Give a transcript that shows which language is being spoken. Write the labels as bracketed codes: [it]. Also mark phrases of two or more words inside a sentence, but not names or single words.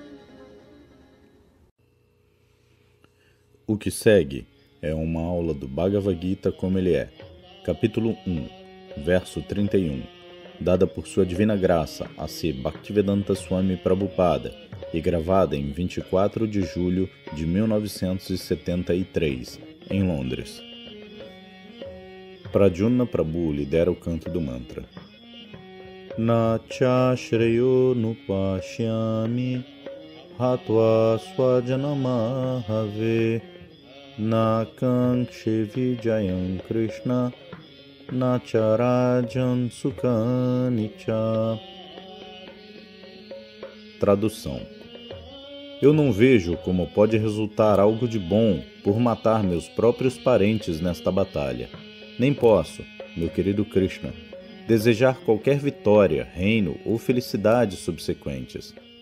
[pt] O que segue é uma aula do Bhagavad Gita como ele é, capítulo 1, verso 31, dada por Sua Divina Graça, A.C. Bhaktivedanta Swami Prabhupada, e gravada em 24 de julho de 1973, em Londres. Pradyumna Prabhu lidera o canto do mantra. [sa] Nacha shreyo nupashyami Hatva swajanamahave Nakankshe vijayam Krishna Nacharajan Sukhanicha. [pt] Tradução. Eu não vejo como pode resultar algo de bom por matar meus próprios parentes nesta batalha. Nem posso, meu querido Krishna, desejar qualquer vitória, reino ou felicidade subsequentes.